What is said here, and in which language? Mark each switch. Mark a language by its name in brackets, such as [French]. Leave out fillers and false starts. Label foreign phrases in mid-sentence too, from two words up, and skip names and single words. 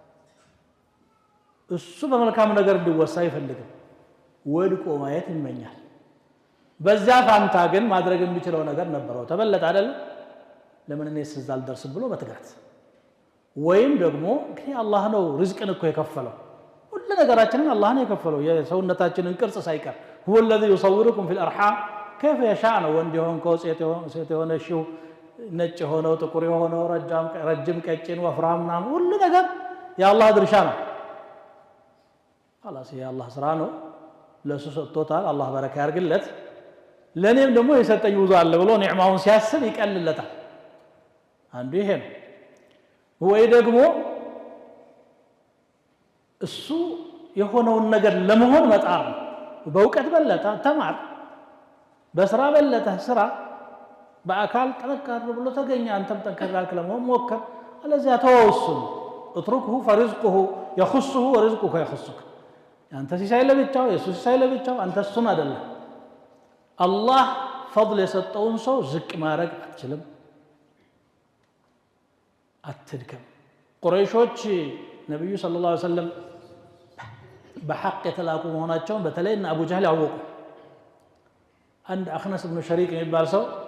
[Amharic] እሱ በመልካም ነገር እንዲወሳ ይፈልጋል ወድቆ ማየት ይመኛል በዛ ፋንታ ግን ማድረግ የሚችለው ነገር ነበረው ተበለጠ አይደል ለምን እኔስ እዛ አልደርስ ብሎ በትጋት ወይም ደግሞ እንግዲህ አላህ ነው ሪዝቅን እኮ የከፈለው ሁሉ ነገራችንን አላህ ነው የከፈለው የሰውነታችንን ቅርጽ ሳይቀር [Arabic] هو الذي يصوركم في الارحام كيف يشاء [Amharic] ነው ወንድ የሆንከው ሴት የሆነሽው ነጭ ሆነው ጥቁር የሆነው ረጅም ቀጭን ወፍራም ምናምን ሁሉ ነገር የአላህ ድርሻ ነው [Arabic] خلاص يا الله [Amharic] ስራ ነው ለሱ ሰጥቶታል አላህ በረካ ያርግለት ለኔም ደግሞ የሰጠኝ ውዞ አለ ብሎ ኒዕማውን ሲያስብ ይቀልለታል አንዱ ይሄ ነው ወይ ደግሞ እሱ የሆነውን ነገር ለመሆን መጣር በእውቀት በለጠ ተማር በስራ በለጠ ስራ በአካል ጠንካራ ብሎ ተገኘ አንተም ጠንካራክ ለመሆን ሞከር አለዚያ ተወሱን [Arabic] اتركه فرزقه يخصه ورزقك يخصك [Amharic] አንተ ሲሳይ ለብቻው ኢየሱስ ሲሳይ ለብቻው አንተ እሱን አይደለም አላህ فضل የሰጠውን ሰው ዝቅ ማድረግ አትችልም አትድከም ቁረይሾች ነብዩ ሰለላሁ ዐለይሂ ወሰለም በሐቅ የተላቁ መሆናቸውን በተለይና አቡ ጀህል ያወቁ አንድ አኽነስ ኢብኑ ሸሪቅ የሚባል ሰው